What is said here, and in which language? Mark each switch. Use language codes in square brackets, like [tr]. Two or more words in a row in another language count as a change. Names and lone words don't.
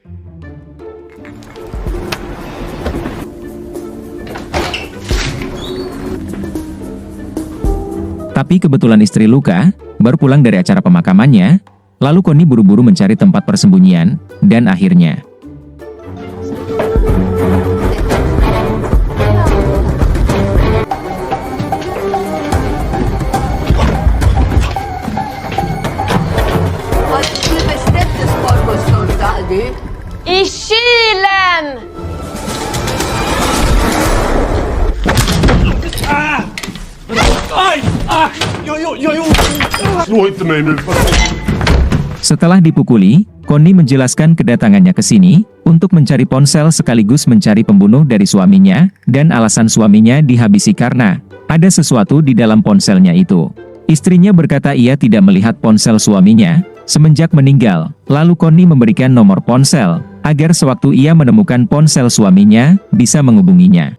[id] Tapi kebetulan istri Luka baru pulang dari acara pemakamannya, lalu Connie buru-buru mencari tempat persembunyian, dan akhirnya [sv] I kylen! Slå inte mig nu. [id] setelah dipukuli, Connie menjelaskan kedatangannya ke sini untuk mencari ponsel sekaligus mencari pembunuh dari suaminya, dan alasan suaminya dihabisi karena ada sesuatu di dalam ponselnya itu. Istrinya berkata ia tidak melihat ponsel suaminya semenjak meninggal, lalu Connie memberikan nomor ponsel agar sewaktu ia menemukan ponsel suaminya bisa menghubunginya.